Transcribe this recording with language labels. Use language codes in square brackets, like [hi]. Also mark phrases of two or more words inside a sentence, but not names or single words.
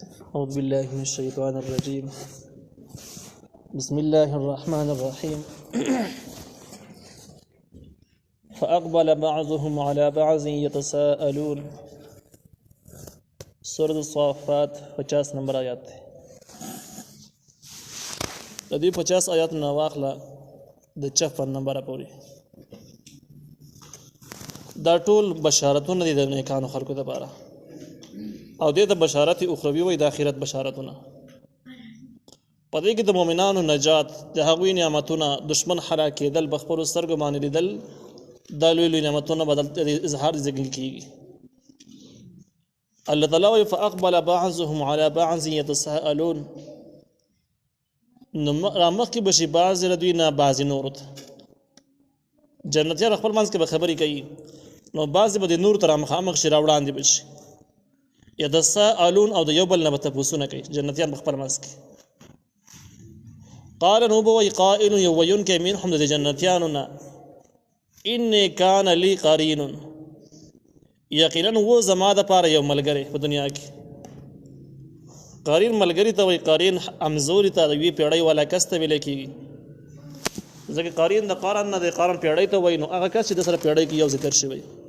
[ar] أعوذ بالله من الشيطان الرجيم. بسم الله الرحمن الرحيم. فأقبل بعضهم على بعض يتساءلون. [ur] سورة الصافات 50 نمبر آیات ہے. [ps] د دې 50 آیات نه واخله د 54 نمبر پورې. دا ټول بشارتونه دي د نیکانو خلکو لپاره او د بشارت اخروی وي د آخرت بشارتونه. پدې کې د مؤمنانو نجات، د هغوی نعمتونه، دشمن هلاک کېدل، بخپلو سترګو باندې لیدل، دا لوی لوی نعمتونه بدل اظهار ذکر کیږي. الله تعالی وایي [ar] فاقبل بعضهم على بعض يتساءلون. [ps] نو رامخکې بشي بعض له دوی نه بعضې نورو ته. جنتیان خپل منځ کې به خبرې کوي، نو بعضې به د نورو ته رامخامخ شي، راوړاندې به شي. يتساءلون او د یو بل نه به تپوسونه کوي جنتیان په خپل منځ کې. قال نو به وایي قائل یو ویونکی منهم د جنتیانو نه [ar] إني كان لي قرين، [ps] یقینا و زما دپاره یو ملګری په دنیا کې. قرین ملګری ته وایي، قرین همزوري ته د یوې پیړۍ والا کس ته ویلی کېږي. ځکه قرین د قرن نه د قرن پیړۍ ته وایي، نو هغه کس چې د سره پیړۍ کې یو ذکر شوی.